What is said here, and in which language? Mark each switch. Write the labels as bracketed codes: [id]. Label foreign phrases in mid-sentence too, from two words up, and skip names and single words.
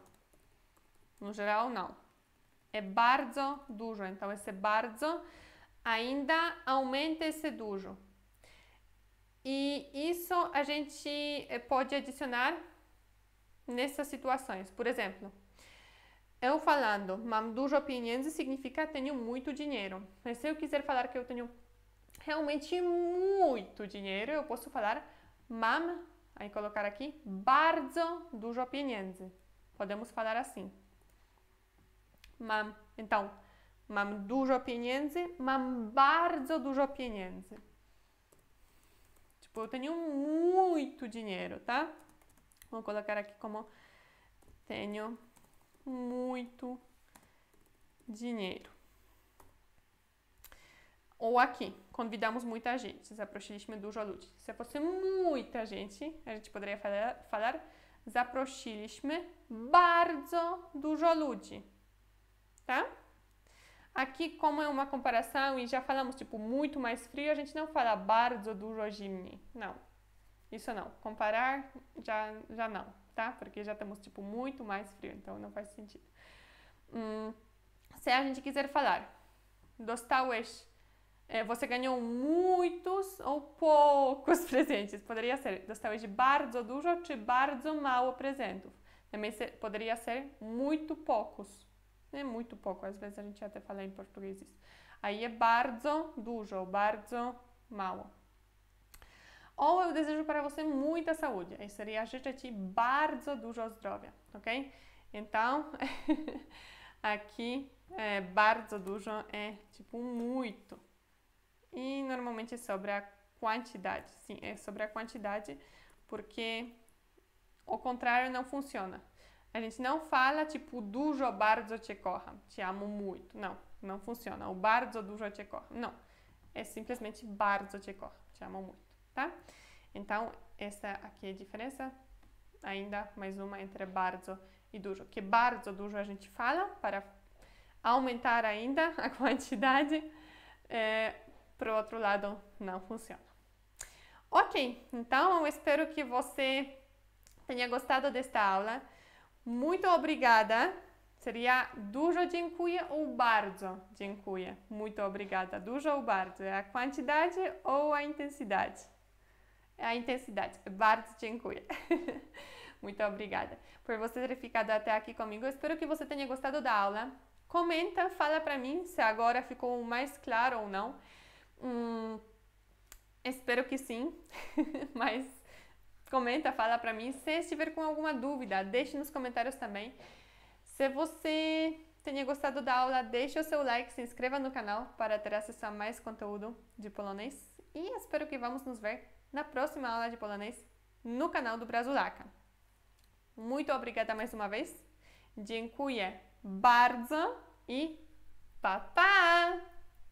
[pt] No geral, não. É [pl] bardzo dužo. [pt] Então, esse bardzo ainda aumenta esse dužo. E isso a gente pode adicionar nessas situações. Por exemplo, eu falando [pl] mam dužo pieniędzy [pt] significa tenho muito dinheiro. Mas se eu quiser falar que eu tenho realmente muito dinheiro, eu posso falar mam, aí colocar aqui, [pl] bardzo dužo pieniędzy. [pt] Podemos falar assim. Então, [pl] mam dužo pieniędzy, mam bardzo dužo pieniędzy. [pt] Tipo, eu tenho muito dinheiro, tá? Vou colocar aqui como tenho muito dinheiro. Ou aqui, convidamos muita gente. [pl] Zaprosiliśmy dużo ludzi. [pt] Se fosse muita gente, a gente poderia falar [pl] zaprosiliśmy bardzo dużo ludzi. [pt] Tá? Aqui, como é uma comparação e já falamos, tipo, muito mais frio, a gente não fala [pl] bardzo dużo zimni. [pt] Não. Isso não. Comparar, já não, tá? Porque já temos, tipo, muito mais frio, então não faz sentido. Se a gente quiser falar, dostałeś, você ganhou muitos ou poucos presentes. Poderia ser, [pl] dostałeś bardzo dużo czy bardzo mało prezentów. [pt] Também poderia ser muito poucos. É muito pouco, às vezes a gente até fala em português isso. Aí é [pl] bardzo dużo, bardzo mało. [pt] Ou eu desejo para você muita saúde. Aí seria [pl] życzę ci bardzo dużo zdrowia, [pt] ok? Então, aqui, [pl] bardzo dużo [pt] é tipo muito. E normalmente é sobre a quantidade. Sim, é sobre a quantidade, porque o contrário não funciona. A gente não fala tipo [pl] dużo bardzo cię kocham, [pt] te amo muito. Não, não funciona. [pl] O bardzo dużo cię kocham. [pt] Não. É simplesmente [pl] bardzo cię kocham, [pt] te amo muito, tá? Então, essa aqui é a diferença. Ainda mais uma entre bardzo e dużo. Que [pl] bardzo dużo [pt] a gente fala para aumentar ainda a quantidade, para o outro lado não funciona. Ok, então eu espero que você tenha gostado desta aula. Muito obrigada. [pl] Seria dużo dziękuję ou bardzo dziękuję. [pt] Muito obrigada. Dużo ou bardzo? É a quantidade ou a intensidade? É a intensidade. [pl] Bardzo dziękuję. [pt] Muito obrigada por você ter ficado até aqui comigo. Eu espero que você tenha gostado da aula. Comenta, fala pra mim se agora ficou mais claro ou não. Espero que sim, mas comenta, fala pra mim. Se estiver com alguma dúvida, deixe nos comentários também. Se você tenha gostado da aula, deixe o seu like, se inscreva no canal para ter acesso a mais conteúdo de polonês. E espero que vamos nos ver na próxima aula de polonês no canal do Brazulaca. Muito obrigada mais uma vez. [pl] Dziękuję bardzo i pa, pa!